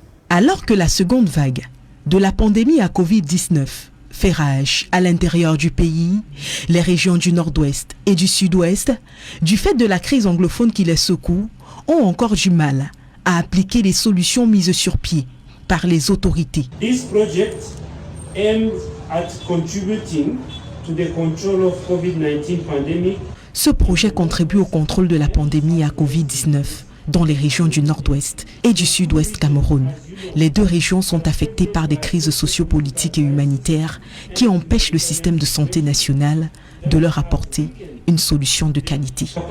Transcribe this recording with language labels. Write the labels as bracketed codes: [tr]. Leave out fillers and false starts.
[fr] Alors que la seconde vague de la pandémie à Covid-19 fait rage à l'intérieur du pays, les régions du Nord-Ouest et du Sud-Ouest, du fait de la crise anglophone qui les secoue, ont encore du mal à appliquer les solutions mises sur pied par les autorités. [en] This project aims at contributing to the control of COVID-19 pandemic. [fr] Ce projet contribue au contrôle de la pandémie à Covid-19 dans les régions du Nord-Ouest et du Sud-Ouest Cameroun. Les deux régions sont affectées par des crises sociopolitiques et humanitaires qui empêchent le système de santé national de leur apporter une solution de qualité.